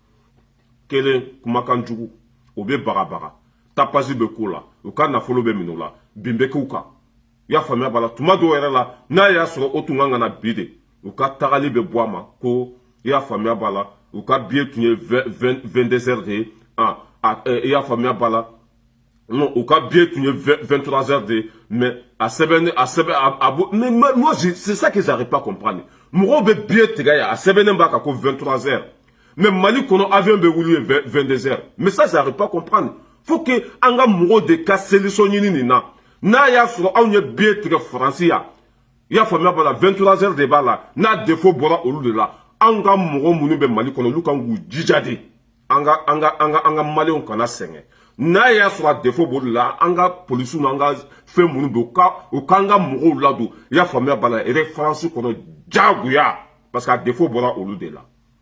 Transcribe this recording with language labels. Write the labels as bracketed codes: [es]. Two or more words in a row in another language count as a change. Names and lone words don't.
[bm] kelen kumakan jugu o bɛ bagabaga tapasi bɛ k'o la u ka nafolo bɛ minɛ o la bin bɛ k'u kan i y'a faamuya b'a la tuma dɔw yɛrɛ la n'a y'a sɔrɔ o tun kan ka na bi de u ka tagali bɛ bɔ a ma ko i y'a faamuya b'a la u ka billet tun ye 22 heures de ye i y'a faamuya b'a la non u ka billet tun ye 23 heures de ye mais a sɛbɛnnen [fr] mais moi c'est ça que j'arrive pas à comprendre [bm] mɔgɔw bɛ billet tigɛ yan a sɛbɛnnen b'a kan ko [fr] 23 heures mais [bm] Mali kɔnɔ avion bɛ wuli [fr] 22 heures mais ça j'arrive pas à comprendre faut que [bm] an ka mɔgɔw de ka solution ɲini nin na n'a y'a sɔrɔ anw ye billet tigɛ Faransi yan i y'a faamuya b'a la 23 heures de b'a la n'a défaut bɔra olu de la an ka mɔgɔ minnu bɛ Mali kɔnɔ olu kan k'u jija de an ka maliyɛnw kana sɛgɛn n'a y'a sɔrɔ a défaut b'olu la an ka polisiw n'an ka fɛn minnu bɛ u k'an ka mɔgɔw ladon i y'a faamuya b'a la référence kɔnɔ diyagoya [fr] parce que [bm] a défaut bɔra olu de la